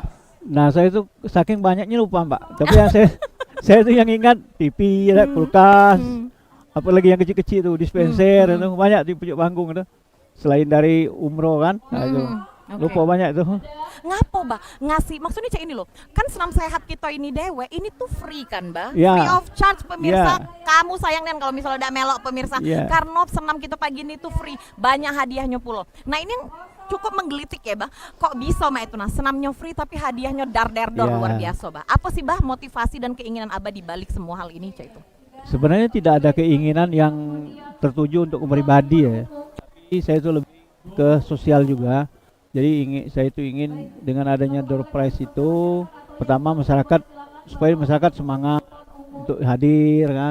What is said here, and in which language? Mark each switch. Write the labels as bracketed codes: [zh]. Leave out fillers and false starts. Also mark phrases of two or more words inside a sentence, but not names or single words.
[id] Nah saya itu saking banyaknya lupa Mbak, tapi yang saya itu yang ingat TV, ada kulkas, apalagi yang kecil-kecil itu dispenser, itu banyak di pucuk panggung itu. Selain dari umroh kan, nah, itu. Lupa banyak itu. Ngapo, Bah? Ngasih, maksudnya cek ini loh, kan senam sehat kita ini dewe, ini tuh free kan, Bah? Ya. [en] Free of charge pemirsa. [id] Ya. Kamu sayang kan kalau misalnya udah melok pemirsa. Ya. Karena senam kita pagi ini tuh free, banyak hadiahnya pulo. Nah ini yang cukup menggelitik ya, Bah. Kok bisa mah itu, nah senamnya free tapi hadiahnya dar-der-dor, Ya. luar biasa, Bah. Apa sih, Bah, motivasi dan keinginan Abah di balik semua hal ini, cek itu? Sebenarnya tidak ada keinginan yang tertuju untuk pribadi ya, tapi saya itu lebih ke sosial juga. Jadi saya itu ingin dengan adanya [en] door prize [id] itu, pertama masyarakat, supaya masyarakat semangat untuk hadir kan.